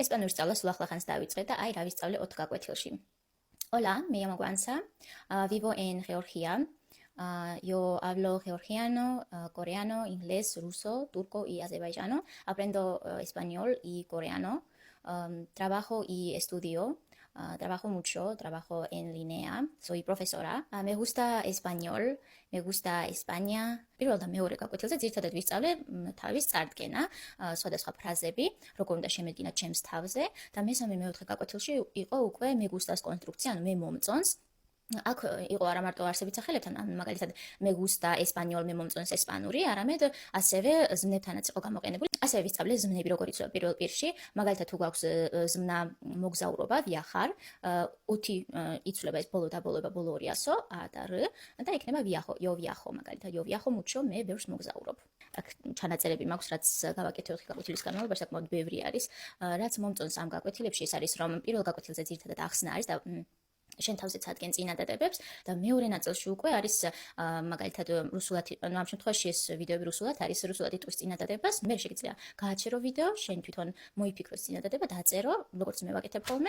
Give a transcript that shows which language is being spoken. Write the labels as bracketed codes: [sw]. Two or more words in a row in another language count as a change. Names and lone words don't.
[ka] Español სწავლა სულ ახლახანს დავიწყე და აი რა ვისწავლე 4 გაკვეთილში. [es] Hola, me llamo Guanza, vivo en Georgia. Yo hablo georgiano, coreano, inglés, ruso, turco y azerbaiyano. Aprendo español y coreano. Trabajo y estudio. Trabajo mucho, trabajo en línea. Soy profesora. Me gusta español, me gusta España. [ka] პირველ და მეორე გაკვეთილზე ძირითადად ვისწავლე თავის წარდგენა, სხვადასხვა ფრაზები, როგორ უნდა შემედგინა ჩემს თავზე და მესამე მეოთხე გაკვეთილში იყო უკვე [es] me gustas [ka] კონსტრუქცია, ანუ მე მომწონს. აქ იყო არა მარტო არსებით სახელებთან, ან მაგალითად [es] me gusta español, [ka] მე მომწონს ესპანური, არამედ ასევე ზმნებთანაც იყო გამოყენებული. ასევე ვისწავლე ზმნები, როგორ იცვლება პირველ პირში, მაგალითად თუ გვაქვს ზმნა მოგზაურობა, viajar, 5 იცვლება ეს ბოლო და ბოლო ორი ასო, a და r და იქნება viajo, [es] yo viajo, [ka] მაგალითად [es] yo viajo mucho, [ka] მე ბევრს მოგზაურობ. აქ ჩანაწერები მაქვს, რაც გავაკეთე 4 გაკვეთილის განმავლობაში, საკმაოდ ბევრი არის. რაც მომწონს ამ გაკვეთილებში, ეს არის რომ პირველ გაკვეთილზე ძირითადად ახსნა არის და შენ თავზე წარდგენ წინადადებებს და მეორე ნაწილში უკვე არის მაგალითად რუსულად, ანუ ამ შემთხვევაში ეს ვიდეოები რუსულად არის, რუსულად იტყვის წინადადებას, მე შეგიძლია გააჩერო ვიდეო, შენ თვითონ მოიფიქრო წინადადება, დაწერო, როგორც მე ვაკეთებ ხოლმე.